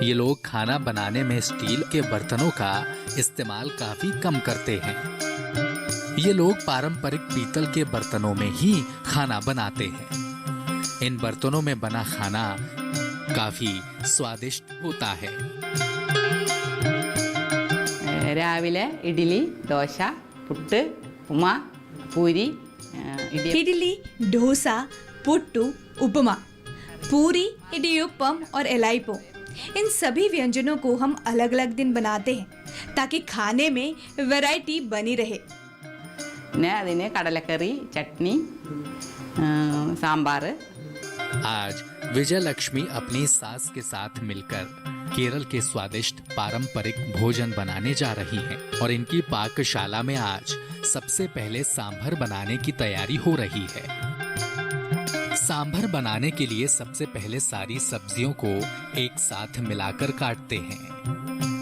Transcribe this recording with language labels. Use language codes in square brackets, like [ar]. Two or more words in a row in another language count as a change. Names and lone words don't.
[hi] ये लोग खाना बनाने में स्टील के बर्तनों का इस्तेमाल काफी कम करते हैं। ये लोग पारंपरिक पीतल के बर्तनों में ही खाना बनाते हैं। इन बर्तनों में बना खाना काफी स्वादिष्ट होता है। [ml] രാവിലെ ഇഡ്ഡലി, ദോശ, പുട്ട്, ഉപ്പുമാ, പൂരി, [hi] इडली, डोसा, पुट्टू, उपमा, पूरी, इडियप्पम और एलाइपो, इन सभी व्यंजनों को हम अलग अलग दिन बनाते हैं ताकि खाने में वैरायटी बनी रहे। [ml] പിന്നെ അതിന് കടലക്കറി, ചട്നി, സാമ്പാർ। [hi] आज विजय लक्ष्मी अपनी सास के साथ मिलकर केरल के स्वादिष्ट पारंपरिक भोजन बनाने जा रही हैं और इनकी पाकशाला में आज सबसे पहले सांभर बनाने की तैयारी हो रही है। सांभर बनाने के लिए सबसे पहले सारी सब्जियों को एक साथ मिलाकर काटते हैं।